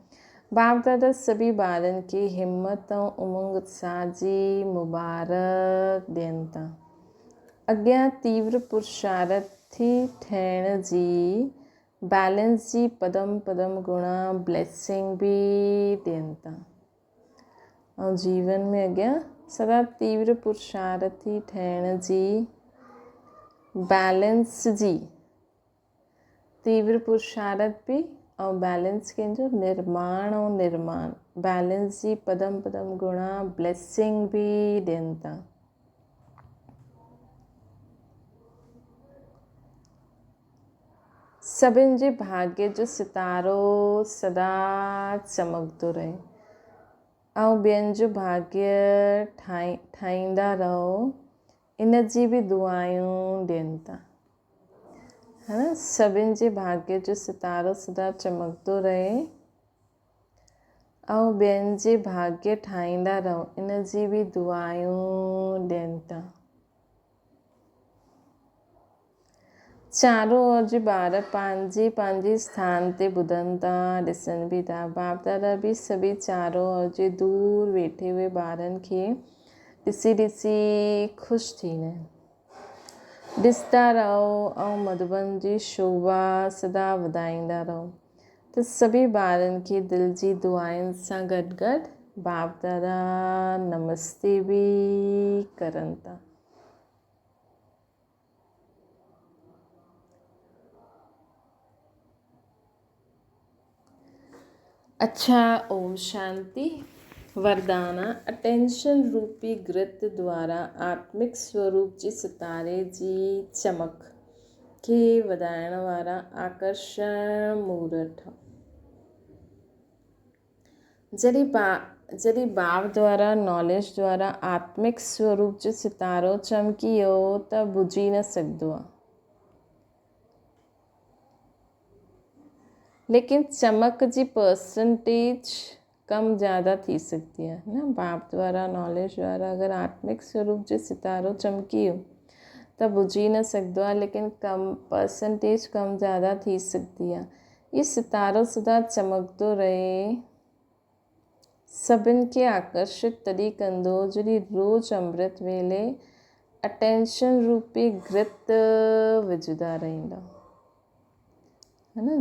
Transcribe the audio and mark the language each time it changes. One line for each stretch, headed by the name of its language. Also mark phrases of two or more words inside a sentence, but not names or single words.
Sindhi: बाप दादा सभी ॿारनि खे हिम्मत ऐं उमंग उत्साह जी मुबारक ॾियनि था। अॻियां तीव्र पुरुषार्थी ठहिण जी, बैलेंस जी पदम पदम गुणा ब्लेसिंग बि ॾियनि था। ऐं जीवन में अॻियां सदा तीव्र पुरुषार्थी ठहिण जी, बैलेंस जी, तीव्र पुरुषार्थ बि ऐं बैलेंस कंहिंजो निर्माण ऐं निर्माण, बैलेंस जी पदम पदम गुणा ब्लेसिंग बि ॾियनि था। सभिनि जे भाग्य जो सितारो सदा चमकंदो रहे ऐं ॿियनि जो भाग्य ठाहींदा रहो, इन जी बि दुआयूं ॾियनि था, है न। सभिनि जे भाग्य जो सितारो सदा चमकंदो रहे ऐं ॿियनि जे भाग्य ठाहींदा रहो, इन जी बि दुआयूं ॾियनि था। चारों ओर जे ॿार पंहिंजे पंहिंजे स्थान ते ॿुधनि था, ॾिसनि बि था। बाप दादा बि सभी चारों ओर जे दूर वेठे हुए ॿारनि खे ॾिसी ॾिसी ख़ुशि थींदा आहिनि। ॾिसंदा रहो ऐं मधुबन जी शोभा सदा वधाईंदा रहो। त सभी ॿारनि खे दिलि जी दुआयुनि सां गॾु गॾु बाप दादा नमस्ते बि करनि था। अच्छा, ओम शांति। वरदाना अटेंशन रूपी गृत द्वारा आत्मिक स्वरूप जी सितारे जी चमक खे वधाइण वारा आकर्षण मूर्त। जॾहिं भाव द्वारा नॉलेज द्वारा आत्मिक स्वरूप जो सितारो चमकी वियो त बुझी न सघंदो आहे, लेकिन चमक जी परसेंटेज कम ज़्यादा थी
Hindi: सकती है ना।
Sindhi: भाव द्वारा नॉलेज द्वारा अगर आत्मिक स्वरूप जो सितारो चमकी वियो त बुझी न सघंदो आहे, लेकिन कम परसेंटेज कम ज़्यादा थी सकती आहे। ये सितारो सदा चमकंदो रहे, सभिनि खे आकर्षित तॾहिं कंदो जॾहिं रोज़ अमृत वेले अटेंशन रूपी घृत विझंदा रहंदा, है ना।